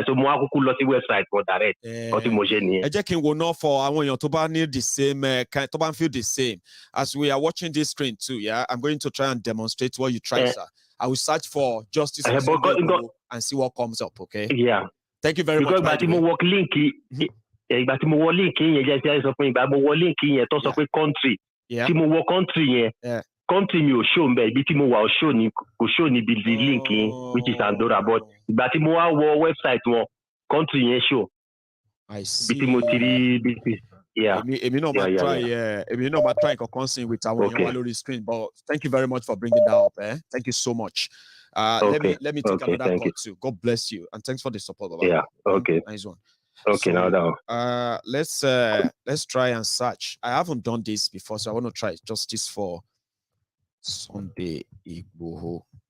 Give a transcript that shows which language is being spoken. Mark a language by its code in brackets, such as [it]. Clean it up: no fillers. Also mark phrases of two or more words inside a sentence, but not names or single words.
[yo] So mo wá kúkú lọ sí website [en] for direct. [yo] Kò tí mo ṣe nìyẹn. Ẹ jẹ́ kí n wo náà for àwọn èèyàn tó bá [en] need the same kind, [yo] tó bá [en] feel the same as we are watching this screen too. Yeah, I'm going to try and demonstrate what you try, sir. I will search for Justice and see what comes up. Okay. Yeah. Thank you very much. [yo] Because ìgbà tí mo wọ link ìgbà tí mo wọ link yẹn jẹ́ ti sọ fún ìgbà mo wọ link yẹn tó sọ pé country. Tí mo wọ country yẹn. Country mi ò show mbẹ ibi tí mo wà ò show ni kò show ni bi [en] the link [yo] yẹn [en] which is Andorra, but [yo] ìgbà tí mo wá wọ website wọn country yẹn show. [en] I see. [yo] Bí tí mo ti rí bí yeah. Èmi náà máa try èmi náà máa try nǹkan sin with àwọn èèyàn wá lórí screen, [en] but thank you very much for bringing that up. Thank you so much. Let me take another call too. God bless you and thanks for the support, Baba. Yeah. Okay. Nice one. Okay, so, now let's try and search. I haven't done this before, so I want to try Justice for Sunday Igboho.